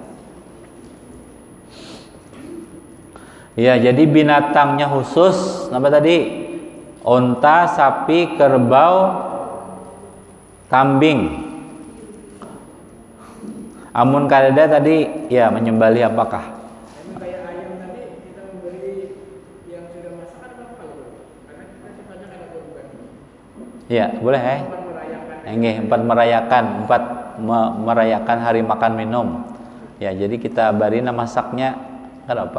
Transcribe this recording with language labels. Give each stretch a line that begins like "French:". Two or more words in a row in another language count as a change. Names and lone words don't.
Indonesian: Ya, jadi binatangnya khusus apa tadi? Unta, sapi, kerbau, kambing.
Banjar: Amun kadada tadi ya menyembelih apakah?
Indonesian: Kayak ayam tadi kita membeli yang sudah masakan apa kalau? Ya, boleh Nggih, merayakan hari makan minum.
Banjar: Ya, jadi kita barina masaknya kan apa?